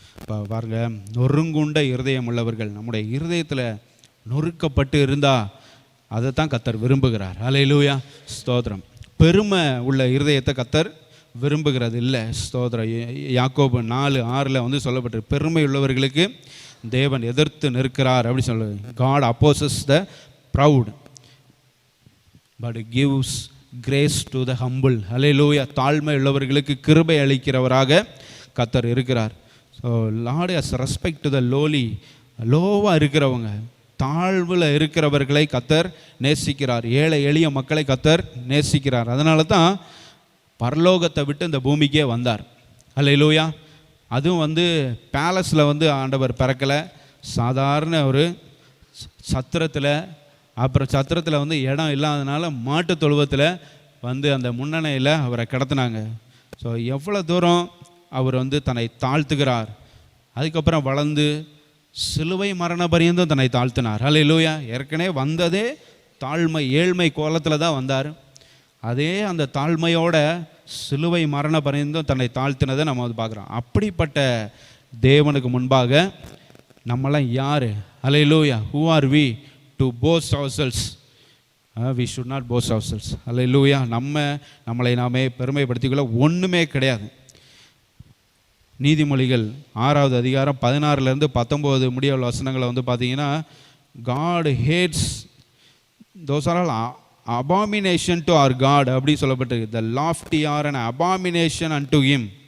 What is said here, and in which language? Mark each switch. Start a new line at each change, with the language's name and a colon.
Tamil: இப்போ பாருங்கள், நொறுங்குண்ட இருதயம் உள்ளவர்கள், நம்முடைய இருதயத்தில் நொறுக்கப்பட்டு இருந்தால் அதை தான் கர்த்தர் விரும்புகிறார். ஹல்லேலூயா, ஸ்தோத்திரம். பெருமை உள்ள இருதயத்தை கர்த்தர் விரும்புகிறது இல்லை. ஸ்தோத்திரம். யாக்கோபு 4:6 சொல்லப்பட்டிருக்கு, பெருமை உள்ளவர்களுக்கு தேவன் எதிர்த்து நிற்கிறார் அப்படி சொல்லுது.
English: God opposes the proud but gives grace to the humble.
Tamil: ஹல்லேலூயா. தாழ்மை உள்ளவர்களுக்கு கிருபை அளிக்கிறவராக கர்த்தர் இருக்கிறார்.
English: So Lord has respect to the lowly.
Tamil: லோவாக இருக்கிறவங்க, தாழ்வில் இருக்கிறவர்களை கர்த்தர் நேசிக்கிறார். ஏழை எளிய மக்களை கர்த்தர் நேசிக்கிறார். அதனால தான் பரலோகத்தை விட்டு இந்த பூமிக்கே வந்தார். ஹல்லேலூயா. அதுவும் பேலஸில் ஆண்டவர் பிறக்கலை, சாதாரண ஒரு சத்திரத்தில். அப்புறம் சத்திரத்தில் இடம் இல்லாதனால மாட்டு தொழுவத்தில் அந்த முன்னணையில் அவரை கிடத்தினாங்க. ஸோ எவ்வளோ தூரம் அவர் தன்னை தாழ்த்துகிறார். அதுக்கப்புறம் வளர்ந்து சிலுவை மரண பரியந்தம் தன்னை தாழ்த்தினார். ஹல்லேலூயா. ஏற்கனவே வந்ததே தாழ்மை ஏழ்மை கோலத்தில் தான் வந்தார். அதே அந்த தாழ்மையோட சிலுவை மரண பரியந்தம் தன்னை தாழ்த்தினதை நம்ம பார்க்குறோம். அப்படிப்பட்ட தேவனுக்கு முன்பாக நம்மளாம் யார்? ஹல்லேலூயா.
English: Who are we to boast ourselves? We should not boast ourselves.
Tamil: ஹல்லேலூயா. நம்மளை நாமே பெருமைப்படுத்திக்கொள்ள ஒன்றுமே கிடையாது. நீதிமொழிகள் 6வது அதிகாரம் 16-19 முடிய உள்ள வசனங்களை பார்த்தீங்கன்னா,
English: God hates those are all abomination to our God
Tamil: அப்படி சொல்லப்பட்டிருக்கு.
English: The lofty are an abomination unto him.